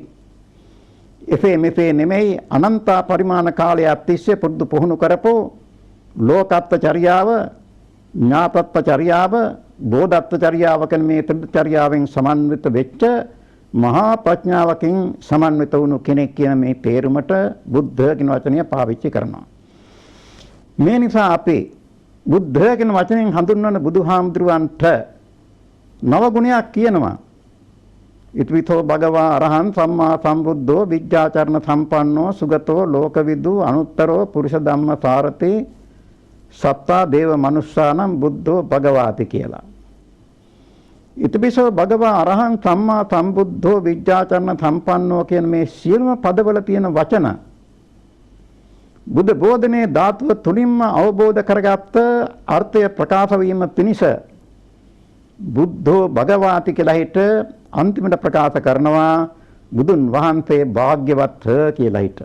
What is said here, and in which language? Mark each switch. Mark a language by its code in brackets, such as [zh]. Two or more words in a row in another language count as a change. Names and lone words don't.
[si] එසේ මෙසේ නෙමෙයි අනන්ත පරිමාණ කාලයක් තිස්සේ පුරුදු පුහුණු කරපෝ ලෝකත්ව චර්යාව, ඥාතත්ව චර්යාව, බෝධත්ව චර්යාව කියන මේ ත්‍රිචර්යාවෙන් සමන්විත වෙච්ච මහා ප්‍රඥාවකින් සමන්විත වුණු කෙනෙක් කියන මේ තේරුමට බුද්ධ කියන වචනය පාවිච්චි කරනවා. මේ නිසා අපි බුද්ධ කියන වචනෙන් හඳුන්වන බුදුහාමුදුරුවන්ට නව ගුණයක් කියනවා. [pi] ඉත්විතෝ භගවා අරහං සම්මා සම්බුද්ධෝ විජ්ජාචරණ සම්පන්නෝ සුගතෝ ලෝකවිදු අනුත්තරෝ පුරුෂ ධම්ම සාරතේ සත්තා දේව මනුස්සානම් බුද්ධෝ භගවාති කියලා. ඉතිපිසෝ භගවා අරහං සම්මා සම්බුද්ධෝ විජ්ජාචරණ සම්පන්නෝ [si] කියන මේ සියලුම පදවල තියෙන වචන බුද්ධ බෝධනේ ධාතුව තුලින්ම අවබෝධ කරගත්ත අර්ථය ප්‍රකාශ වීම පිණිස [pi] බුද්ධෝ භගවාති [si] කියලා හිට අන්තිමට ප්‍රකාශ කරනවා බුදුන් වහන්සේ භාග්‍යවත් කියලා හිට.